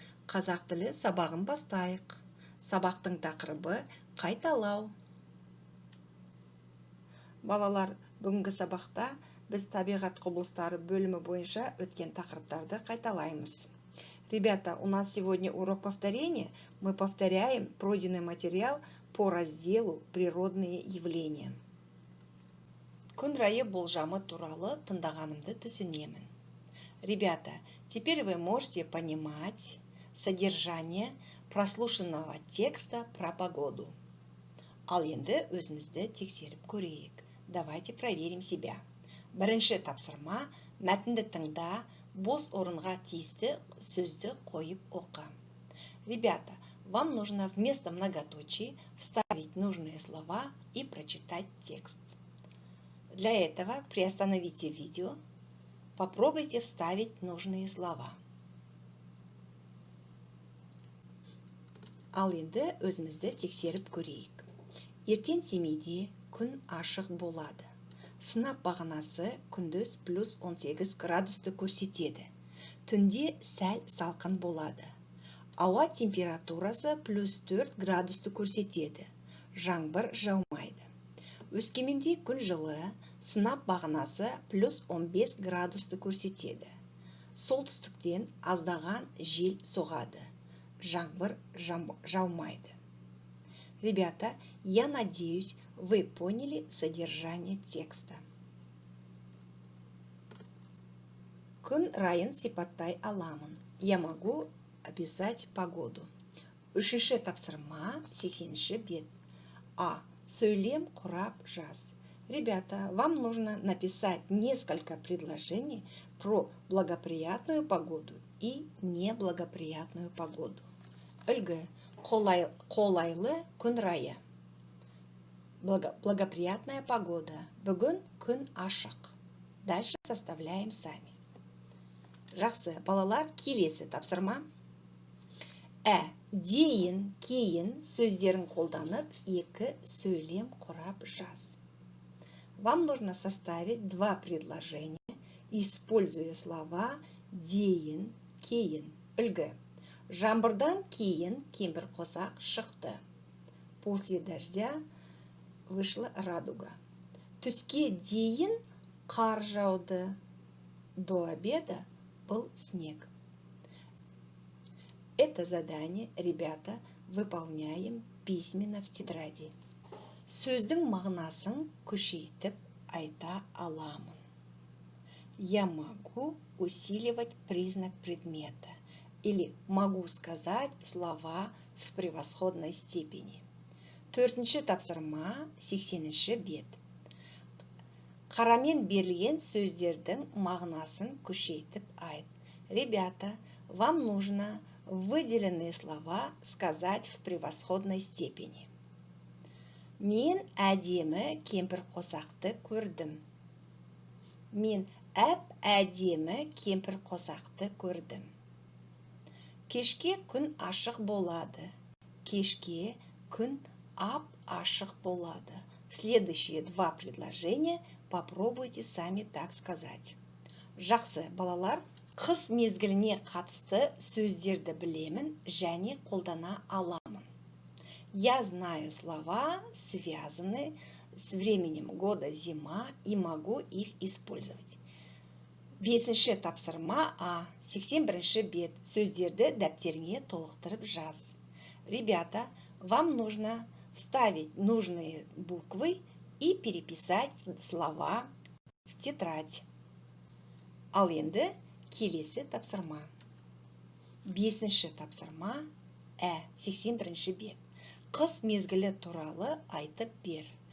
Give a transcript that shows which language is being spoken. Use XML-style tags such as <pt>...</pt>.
<kk>Қазақ тілі сабағын бастайық. Сабақтың тақырыбы қайталау. Балалар, бүгінгі сабақта біз табиғат құбылыстары бөлімі бойынша өткен тақырыптарды қайталаймыз.</kk> <ru>Ребята, у нас сегодня урок повторения. Мы повторяем пройденный материал по разделу «Природные явления».</ru> <kk>Күн райы болжамы туралы тыңдағанымды түсінемін.</kk> <ru>Ребята, теперь вы можете понимать содержание прослушанного текста про погоду.</ru> <kk>Ал енді өзімізді тексеріп көрейік.</kk> <ru>Давайте проверим себя.</ru> <kk>Бірінші тапсырма, мәтінді тыңда, бос орынға тиісті сөзді қойып оқы.</kk> <ru>Ребята, вам нужно вместо многоточий вставить нужные слова и прочитать текст. Для этого приостановите видео. Попробуйте вставить нужные слова.</ru> <kk>Ал енді өзімізді тексеріп көрейік. Ертең Семейде күн ашық болады. Сынап бағанасы күндіз плюс 18 градусты көрсетеді. Түнде сәл салқын болады. Ауа температурасы плюс 4 градусты көрсетеді. Жаңбыр жаумайды. Өскеменде күн жылы, сынап бағанасы плюс 15 градусты көрсетеді. Солтүстіктен аздаған жел соғады. Жаңбыр жаумайды.</kk> <ru>Ребята, я надеюсь, вы поняли содержание текста.</ru> <kk>Күн райын сипаттай аламын.</kk> <ru>Я могу описать погоду.</ru> <kk>Үшінші тапсырма, 80-ші бет. А. Сөйлем құрап жаз.</kk> <ru>Ребята, вам нужно написать несколько предложений про благоприятную погоду и неблагоприятную погоду.</ru> <kk>Үлгі, қолайлы күн райы.</kk> <ru>Благоприятная погода.</ru> <kk>Бүгін күн ашық.</kk> <ru>Дальше составляем сами.</ru> <kk>Жақсы, балалар, келесі тапсырма. Дейін, кейін сөздерін қолданып, екі сөйлем құрап жаз.</kk> <ru>Вам нужно составить два предложения, используя слова дейін, кейін.</ru> <kk>Үлгі. Жаңбырдан кейін кемпір қосақ шықты.</kk> <ru>После дождя вышла радуга.</ru> <kk>Түске дейін қар жауды.</kk> <ru>До обеда был снег. Это задание, ребята, выполняем письменно в тетради.</ru> <kk>Сөздің мағынасын күшейтіп айта аламын.</kk> <ru>Я могу усиливать признак предмета. Или могу сказать слова в превосходной степени.</ru> <kk>Төртінші тапсырма, 80-ші бет. Қарамен берілген сөздердің мағынасын күшейтіп айт.</kk> <ru>Ребята, вам нужно выделенные слова сказать в превосходной степени.</ru> <kk>Мен әдемі кемпір қосақты көрдім. Мен әдемі кемпір қосақты көрдім. Кешке күн ашық болады. Кешке күн ашық болады.</kk> <ru>Следующие два предложения попробуйте сами так сказать.</ru> <kk>Жақсы, балалар, қыс мезгіліне қатысты сөздерді білемін және қолдана аламын.</kk> <ru>Я знаю слова, связанные с временем года зима, и могу их использовать.</ru> <kk>Бесінші тапсырма, 81-ші бет. Сөздерді дәптеріңе толықтырып жаз.</kk> <ru>Ребята, вам нужно вставить нужные буквы и переписать слова в тетрадь.</ru> <kk>Ал енді келесі тапсырма. Бесінші тапсырма, 81-ші бет. Қыс мезгілі туралы айтып бер.</kk>